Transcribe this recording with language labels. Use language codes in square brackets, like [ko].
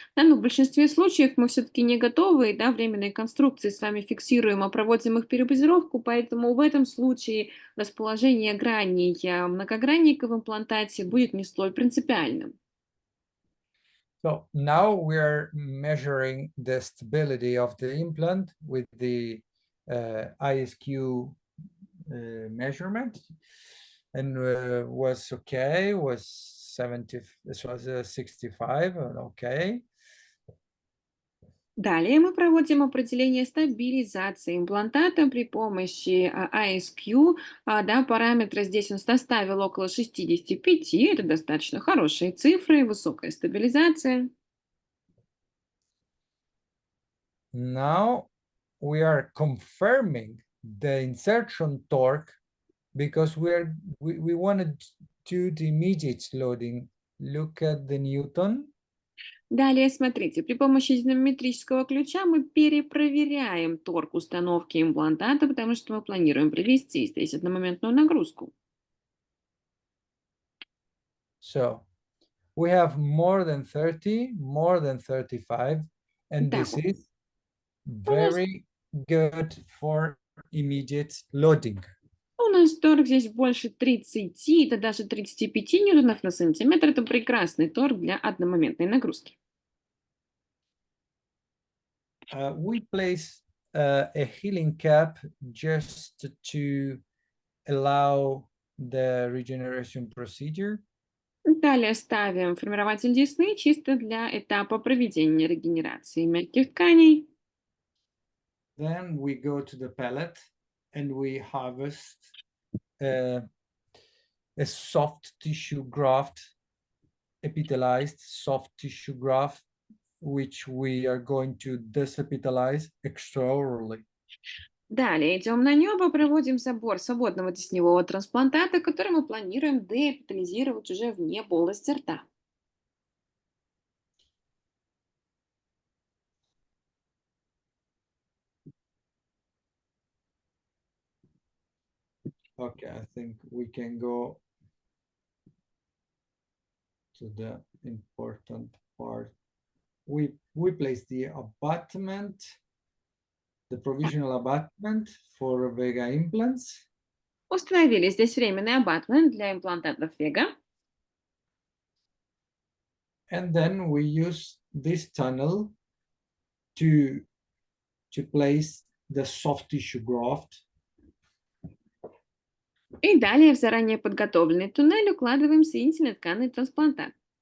[ru] Да, но в большинстве случаев мы все-таки не готовы, да, временные конструкции с вами фиксируем, а проводим их перебазировку, поэтому в этом случае расположение граней многогранника в имплантате будет не столь принципиальным. [en] So now we are measuring the stability of the implant with the ISQ measurement, and was okay, was 70, this was 65, okay. [ru] Далее мы проводим определение стабилизации имплантата при помощи ISQ. Да, параметры здесь он составил около 65, это достаточно хорошие цифры, высокая стабилизация. [en] Now we are confirming the insertion torque because we wanted to do the immediate loading. Look at the Newton. [ru] Далее, смотрите, при помощи динамометрического ключа мы перепроверяем торг установки имплантата, потому что мы планируем провести здесь одномоментную нагрузку. [en] So we have more than 30, more than 35, and [ru] Итак, [en] this is [ru] у нас, [en] very good for immediate loading. [ru] у нас торг здесь больше 30, это даже 35 ньютонов на сантиметр. Это прекрасный торг для одномоментной нагрузки. [en] We place a healing cap just to allow the regeneration procedure. [ru] Далее ставим формирователь десны чисто для этапа проведения регенерации мягких тканей. [en] Then we go to the pallet and we harvest uh, a soft tissue graft, epithelialized soft tissue graft, which we are going to desepithelize extraorally. [ru] Далее идем на небо, проводим забор свободного тесневого трансплантата, который мы планируем деэпитализировать уже вне полости рта. [en] Okay, I think we can go to the important part. We place the abutment, the provisional abutment for VEGA implants. [ru] Установили здесь временный абатмент для имплантатов VEGA. [en] And then we use this tunnel to place the soft tissue graft. [ru] И далее в заранее подготовленный туннель укладываем соединительный тканный трансплантат.